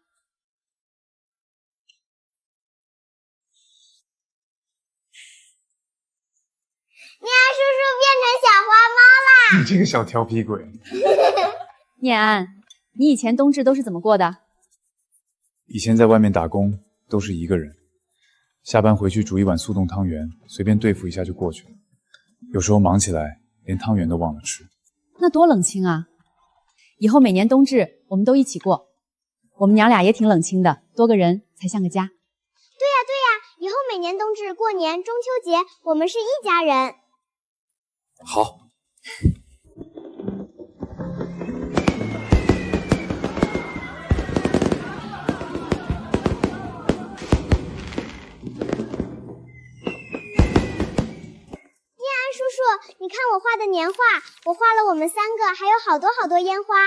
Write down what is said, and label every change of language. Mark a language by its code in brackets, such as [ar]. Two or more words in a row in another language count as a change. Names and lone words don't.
[zh] 念安叔叔變成小花貓啦！你這個小調皮鬼。念安，你以前冬至都是怎麼過的？以前在外面打工都是一個人，下班回去煮一碗速凍湯圓，隨便對付一下就過去了。有時候忙起來，連湯圓都忘了吃。那多冷清啊！以後每年冬至我們都一起過。我們娘倆也挺冷清的，多個人才像個家。对呀，以後每年冬至、過年、中秋節，我們是一家人。好。你看我画的年画，我画了我们3个，还有好多好多烟花。